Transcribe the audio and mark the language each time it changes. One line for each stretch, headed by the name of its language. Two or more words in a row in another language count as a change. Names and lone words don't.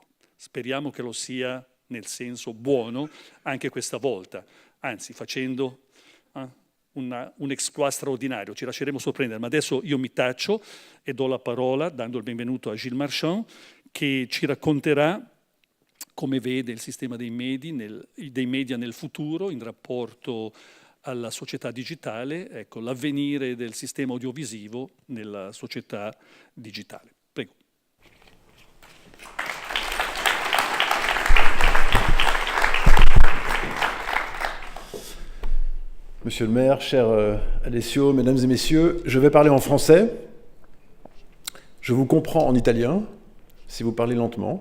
Italian: speriamo che lo sia nel senso buono anche questa volta, anzi facendo un exploit straordinario, ci lasceremo sorprendere, ma adesso io mi taccio e do la parola, dando il benvenuto a Gilles Marchand, che ci racconterà come vede il sistema dei media nel futuro in rapporto alla società digitale, ecco, l'avvenire del sistema audiovisivo nella società digitale. Prego.
French: Monsieur le maire, cher Alessio, mesdames et messieurs, je vais parler en français. Je vous comprends en italien, si vous parlez lentement.